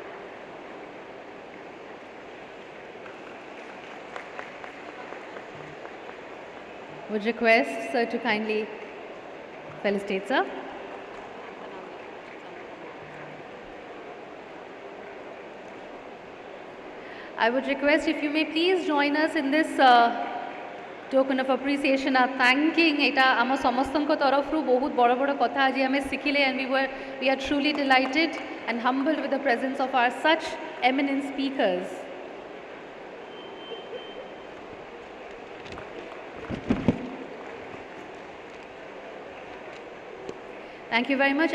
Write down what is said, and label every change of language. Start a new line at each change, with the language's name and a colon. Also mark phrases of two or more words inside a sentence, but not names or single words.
English: Would request sir to kindly felicitate sir. I would request if you may please join us in this token of appreciation and thanking
Odia: ଏଇଟା ଆମ ସମସ୍ତଙ୍କ ତରଫରୁ ବହୁତ ବଡ ବଡ କଥା ଆଜି ଆମେ ଶିଖିଲେ,
English: and we are truly delighted and humbled with the presence of our such eminent speakers. Thank you very much.